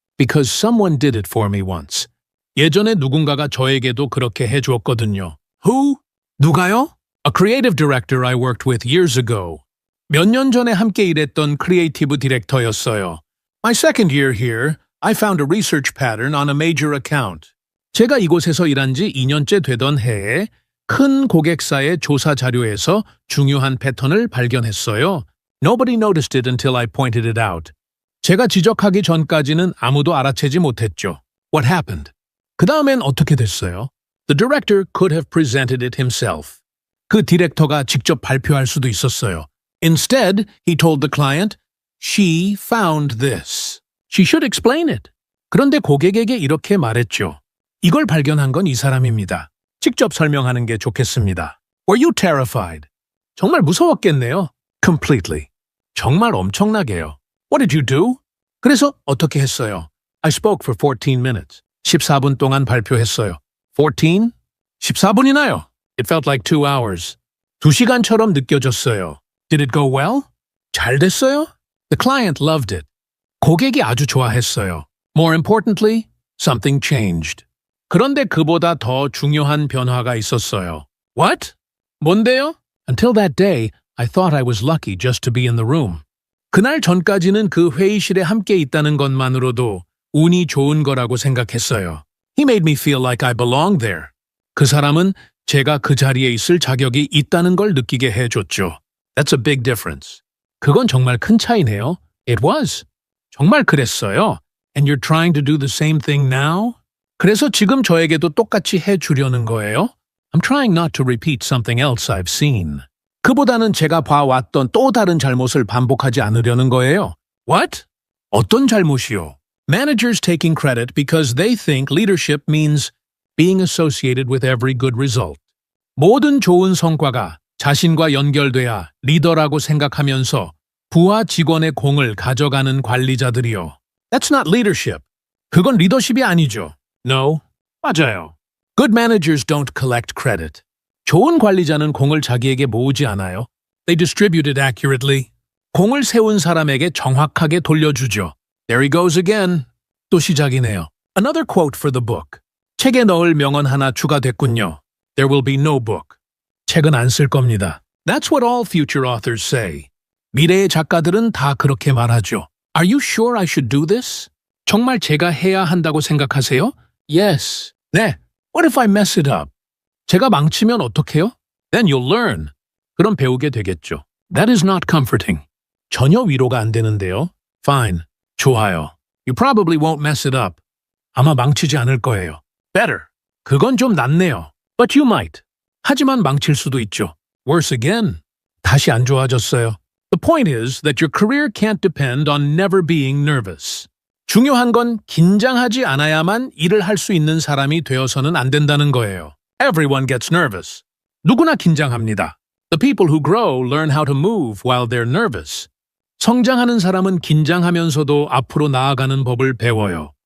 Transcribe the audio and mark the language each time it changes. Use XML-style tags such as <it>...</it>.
<en>Because someone did it for me once.</en> <ko>예전에 누군가가 저에게도 그렇게 해주었거든요.</ko> <en>Who?</en> <ko>누가요?</ko> <en>A creative director I worked with years ago.</en> <ko>몇 년 전에 함께 일했던 크리에이티브 디렉터였어요.</ko> <en>My second year here, I found a research pattern on a major account.</en> <ko>제가 이곳에서 일한 지 2년째 되던 해에 큰 고객사의 조사 자료에서 중요한 패턴을 발견했어요.</ko> <en>Nobody noticed it until I pointed it out.</en> <ko>제가 지적하기 전까지는 아무도 알아채지 못했죠.</ko> <en>What happened?</en> <ko>그 다음엔 어떻게 됐어요?</ko> <en>The director could have presented it himself.</en> <ko>그 디렉터가 직접 발표할 수도 있었어요.</ko> <en>Instead, he told the client, She found this. She should explain it.</en> <ko>그런데 고객에게 이렇게 말했죠. 이걸 발견한 건 이 사람입니다. 직접 설명하는 게 좋겠습니다.</ko> <en>Were you terrified?</en> <ko>정말 무서웠겠네요.</ko> <en>Completely.</en> <ko>정말 엄청나게요.</ko> <en>What did you do?</en> <ko>그래서 어떻게 했어요?</ko> <en>I spoke for 14 minutes.</en> <ko>14분 동안 발표했어요.</ko> <en>14?</en> <ko>14분이나요?</ko> <en>It felt like 2 hours.</en> <ko>2시간처럼 느껴졌어요.</ko> <en>Did it go well?</en> <ko>잘 됐어요?</ko> <en>The client loved it.</en> <ko>고객이 아주 좋아했어요.</ko> <en>More importantly, something changed.</en> <ko>그런데 그보다 더 중요한 변화가 있었어요.</ko> <en>What? 뭔데요? Until that day, I thought I was lucky just to be in the room.</en> <ko>그날 전까지는 그 회의실에 함께 있다는 것만으로도 운이 좋은 거라고 생각했어요.</ko> <en>He made me feel like I belonged there.</en> <ko>그 사람은 제가 그 자리에 있을 자격이 있다는 걸 느끼게 해줬죠.</ko> <en>That's a big difference.</en> <ko>그건 정말 큰 차이네요.</ko> <en>It was.</en> <ko>정말 그랬어요.</ko> <en>And you're trying to do the same thing now?</en> <ko>그래서 지금 저에게도 똑같이 해주려는 거예요?</ko> <en>I'm trying not to repeat something else I've seen.</en> <ko>그보다는 제가 봐왔던 또 다른 잘못을 반복하지 않으려는 거예요.</ko> <en>What?</en> <ko>어떤 잘못이요?</ko> <en>Managers taking credit because they think leadership means being associated with every good result.</en> <ko>모든 좋은 성과가 자신과 연결돼야 리더라고 생각하면서 부하 직원의 공을 가져가는 관리자들이요.</ko> <en>That's not leadership.</en> <ko>그건 리더십이 아니죠.</ko> <en>No.</en> <ko>맞아요.</ko> <en>Good managers don't collect credit.</en> <ko>좋은 관리자는 공을 자기에게 모으지 않아요.</ko> <en>They distribute it accurately.</en> <ko>공을 세운 사람에게 정확하게 돌려주죠.</ko> <en>There he goes again.</en> <ko>또 시작이네요.</ko> <en>Another quote for the book.</en> <ko>책에 넣을 명언 하나 추가됐군요.</ko> <en>There will be no book.</en> <ko>책은 안 쓸 겁니다.</ko> <en>That's what all future authors say.</en> <ko>미래의 작가들은 다 그렇게 말하죠.</ko> <en>Are you sure I should do this?</en> <ko>정말 제가 해야 한다고 생각하세요?</ko> <en>Yes.</en> <ko>네.</ko> <en>What if I mess it up?</en> <ko>제가 망치면 어떡해요?</ko> <en>Then you'll learn.</en> <ko>그럼 배우게 되겠죠.</ko> <en>That is not comforting.</en> <ko>전혀 위로가 안 되는데요.</ko> <en>Fine.</en> <ko>좋아요.</ko> <en>You probably won't mess it up.</en> <ko>아마 망치지 않을 거예요.</ko> <en>Better.</en> <ko>그건 좀 낫네요.</ko> <en>But you might.</en> <ko>하지만 망칠 수도 있죠.</ko> <en>Worse again.</en> <ko>다시 안 좋아졌어요.</ko> <en>The point is that your career can't depend on never being nervous.</en> <ko>중요한 건 긴장하지 않아야만 일을 할 수 있는 사람이 되어서는 안 된다는 거예요.</ko> <en>Everyone gets nervous.</en> <ko>누구나 긴장합니다.</ko> <en>The people who grow learn how to move while they're nervous.</en> <ko>성장하는 사람은 긴장하면서도 앞으로 나아가는 법을 배워요.</ko>